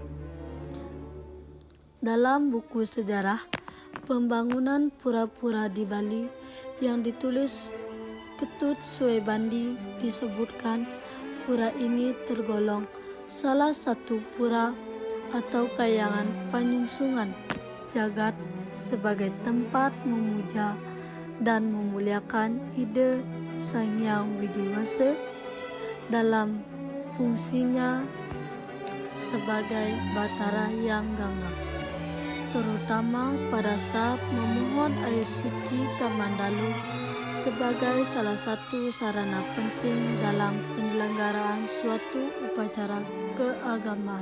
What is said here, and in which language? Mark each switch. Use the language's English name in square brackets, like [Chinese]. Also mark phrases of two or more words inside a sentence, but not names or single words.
[Indonesian] Dalam buku sejarah pembangunan pura-pura di Bali yang ditulis Ketut Suebandi disebutkan pura ini tergolong salah satu pura atau kayangan penyungsungan jagat sebagai tempat memuja dan memuliakan ide Sang Hyang Widiwasa dalam fungsinya sebagai Batara Yang Gangga, terutama pada saat memohon air suci Kamandalu sebagai salah satu sarana penting dalam penyelenggaraan suatu upacara keagamaan.